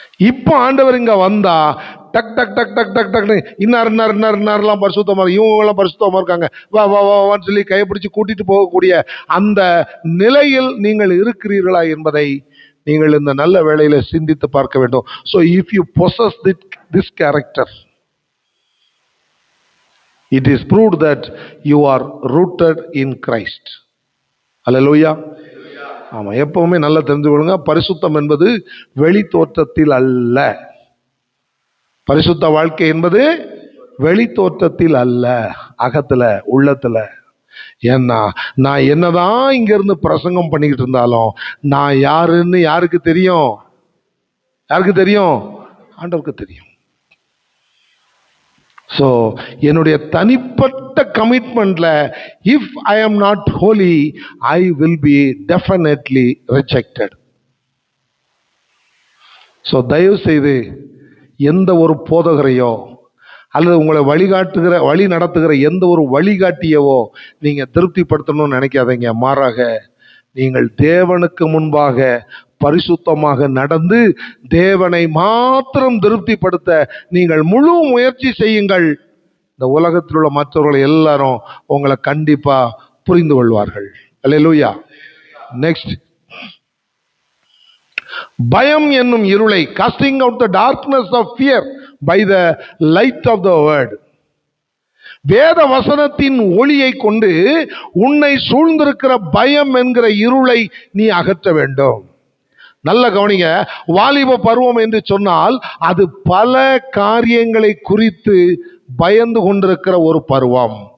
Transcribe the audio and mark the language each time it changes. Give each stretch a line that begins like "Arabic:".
Tamil: இப்போ ஆண்டவர் இங்க வந்தா டக் டக் டக் டக் டக் டக் இன்னாரெல்லாம் பரிசுத்தமா, இவங்க எல்லாம் பரிசுத்தமா இருக்காங்க, வா வா வான்னு சொல்லி கைப்பிடிச்சு கூட்டிட்டு போகக்கூடிய அந்த நிலையில் நீங்கள் இருக்கிறீர்களா என்பதை நீங்கள் இந்த நல்ல வேளையில சிந்தித்து பார்க்க வேண்டும்.
English: So if you possess this character, it is proved that you are rooted in Christ. Hallelujah.
Tamil: ஆமா, எப்பவுமே நல்லா தெரிஞ்சு கொள்ளுங்க, பரிசுத்தம் என்பது வெளி தோற்றத்தில் அல்ல. பரிசுத்த வாழ்க்கை என்பது வெளி தோற்றத்தில் அல்ல, அகத்துல, உள்ளத்துல. ஏன்னா நான் என்னதான் இங்க இருந்து பிரசங்கம் பண்ணிக்கிட்டு இருந்தாலும் நான் யாருன்னு யாருக்கு தெரியும்? யாருக்கு தெரியும்? ஆண்டவருக்கு தெரியும். சோ என்னுடைய தனிப்பட்ட கமிட்மெண்ட்ல
English: If I am not holy, I will be definitely rejected.
Tamil: So தயவு செய்து எந்த ஒரு போதகரையோ அல்லது உங்களை வழி நடத்துகிற எந்த ஒரு வழிகாட்டியவோ நீங்க திருப்திப்படுத்தணும்னு நினைக்காதீங்க. மாறாக நீங்கள் தேவனுக்கு முன்பாக பரிசுத்தமாக நடந்து தேவனை மாத்திரம் திருப்திப்படுத்த நீங்கள் முழு முயற்சி செய்யுங்கள். இந்த உலகத்தில் உள்ள மற்றவர்கள் எல்லாரும் உங்களை கண்டிப்பா புரிந்து கொள்வார்கள். அல்லேலூயா.
English: next,
Tamil: பயம் என்னும் இருளை,
English: casting out the darkness of fear by the light of the word.
Tamil: வேத வசனத்தின் ஒளியை கொண்டு உன்னை சூழ்ந்திருக்கிற பயம் என்கிற இருளை நீ அகற்ற வேண்டும். நல்ல கவனிங்க, வாலிப பருவம் என்று சொன்னால் அது பல காரியங்களை குறித்து பயந்து கொண்டிருக்கிற ஒரு பருவம்.